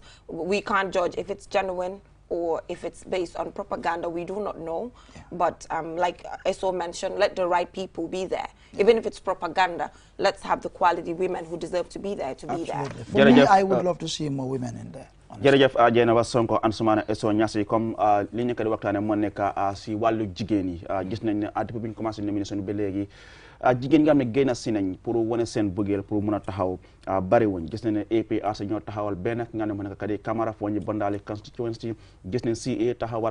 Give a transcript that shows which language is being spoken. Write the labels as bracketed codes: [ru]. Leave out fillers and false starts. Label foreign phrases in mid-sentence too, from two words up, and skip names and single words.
[en] We can't judge if it's genuine or if it's based on propaganda. We do not know. Yeah. But like Eso mentioned, let the right people be there. Yeah. Even if it's propaganda, let's have the quality women who deserve to be there be there. For me, I would love to see more women in there. [wo] jërëjëf Dieynaba Sonko Ansumana Eso Niasse comme li ñu ko di waxtaane moo nekk si wàllu jigéen yi gis nañ ne depuis bi ñu commencé nomination ba léegi jigéen nga xam ne génn si nañ pour wane seen bëggeel pour mën a taxaw bari wuñ gis nañ ne APRC ñoo taxawal benn ki nga xam ne moo nekk Kadi Camara foo ñu Bondali constituency gis nañ CA taxawal